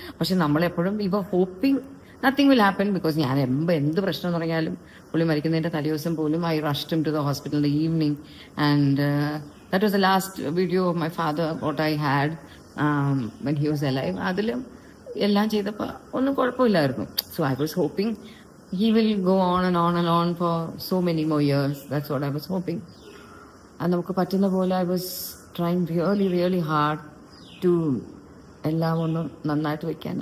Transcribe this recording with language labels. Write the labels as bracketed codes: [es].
[ml] പക്ഷെ നമ്മളെപ്പോഴും [en] We were hoping nothing will happen. Because [ml] ഞാൻ എന്ത് പ്രശ്നം തുടങ്ങിയാലും പുള്ളി മരിക്കുന്നതിന്റെ തലേദിവസം പോലും [en] I rushed him to the hospital in the evening and that was the last video of my father what I had when he was alive. [ml] അതിലും എല്ലാം ചെയ്തപ്പോൾ ഒന്നും കുഴപ്പമില്ലായിരുന്നു. [en] So I was hoping he will go on and on and on for so many more years. That's what I was hoping. [ml] അത് നമുക്ക് പറ്റുന്ന പോലെ [en] I was trying really hard to [ml] എല്ലാം ഒന്ന് നന്നായിട്ട് വയ്ക്കാൻ.